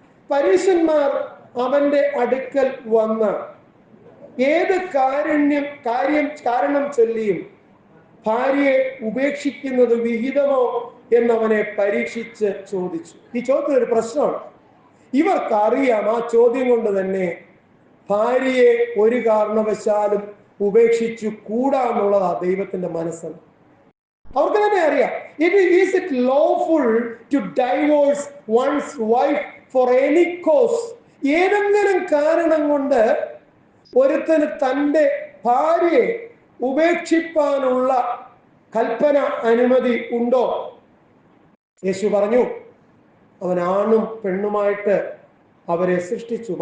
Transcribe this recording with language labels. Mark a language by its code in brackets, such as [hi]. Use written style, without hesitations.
[ml] പരീശന്മാർ അവന്റെ അടുക്കൽ വന്ന് ഏത് കാരണം ചൊല്ലിയും ഭാര്യയെ ഉപേക്ഷിക്കുന്നത് വിഹിതമോ എന്നവനെ പരീക്ഷിച്ച് ചോദിച്ചു. ഈ ചോദ്യം ഒരു പ്രശ്നമാണ്. ഇവർക്കറിയാം ആ ചോദ്യം കൊണ്ട് തന്നെ ഭാര്യയെ ഒരു കാരണവശാലും ഉപേക്ഷിച്ചു കൂടാന്നുള്ളതാ ദൈവത്തിന്റെ മനസ്സെന്ന് അവർക്ക് തന്നെ അറിയാം. [en] Is it lawful to divorce one's wife for any cause? [ml] ഏതെങ്കിലും കാരണം കൊണ്ട് ഒരുത്തന് തൻ്റെ ഭാര്യയെ ഉപേക്ഷിപ്പാനുള്ള കൽപ്പന, അനുമതി ഉണ്ടോ? യേശു പറഞ്ഞു, അവൻ ആണും പെണ്ണുമായിട്ട് അവരെ സൃഷ്ടിച്ചു.